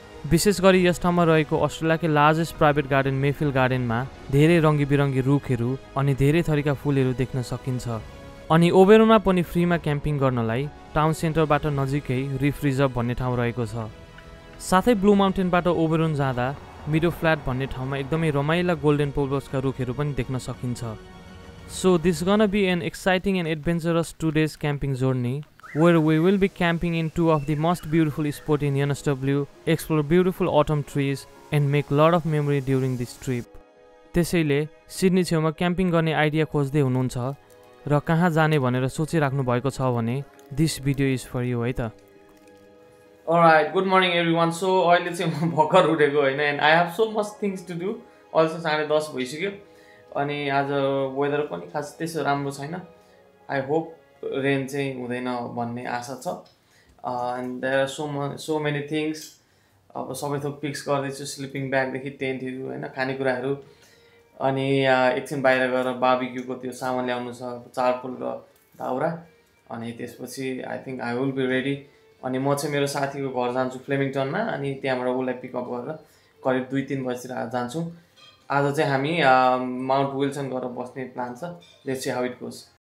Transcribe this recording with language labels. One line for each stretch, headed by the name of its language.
Nepali: विशेष गरी यस ठाउँमा रहेको अस्ट्रेलियाकै लार्जेस्ट प्राइभेट गार्डन मेफिल गार्डनमा धेरै रङ्गी बिरङ्गी रुखहरू अनि धेरै थरीका फुलहरू देख्न सकिन्छ। अनि ओबेरोनमा पनि फ्रीमा क्याम्पिङ गर्नलाई टाउन सेन्टरबाट नजिकै रिफ रिजर्भ भन्ने ठाउँ रहेको छ। साथै ब्लू माउन्टेनबाट ओबेरोन जाँदा मिडो फ्ल्याट भन्ने ठाउँमा एकदमै रमाइला गोल्डन पोल्भर्सका रुखहरू पनि देख्न सकिन्छ।
English: So this is gonna be an exciting and adventurous 2 days camping journey where we will be camping in 2 of the most beautiful spots in NSW, explore beautiful autumn trees and make lot of memory during this trip.
Nepali: त्यसैले Sydney छेउमा camping गर्ने idea खोज्दै हुनुहुन्छ र कहाँ जाने भनेर सोचिराख्नु भएको छ भने
English: this video is for you
Nepali: है त।
English: Alright, good morning everyone. So
Nepali: अहिले चाहिँ म भर्खर उठेको हैन
English: and I have so much things to do.
Nepali: Also 10:30 भइसक्यो अनि आज वेदर पनि खास त्यसो राम्रो छैन।
English: I hope rain
Nepali: चाहिँ हुँदैन भन्ने आशा छ।
English: And there are so many things.
Nepali: अब सबै थोक पिक्स गर्दैछु, स्लिपिङ ब्यागदेखि टेन्टहरू हैन, खानेकुराहरू अनि एकछिन बाहिर गएर बार्बिक्यूको त्यो सामान ल्याउनु छ, चारकोल र दाउरा। अनि त्यसपछि
English: I think I will be ready.
Nepali: अनि म चाहिँ मेरो साथीको घर जान्छु फ्लेमिङटनमा, अनि त्यहाँबाट उसलाई पिकअप गरेर करिब 2-3 बजीतिर जान्छौँ। आज चाहिँ हामी माउन्ट विल्सन गएर बस्ने प्लान छ।
English: Let's see how it goes.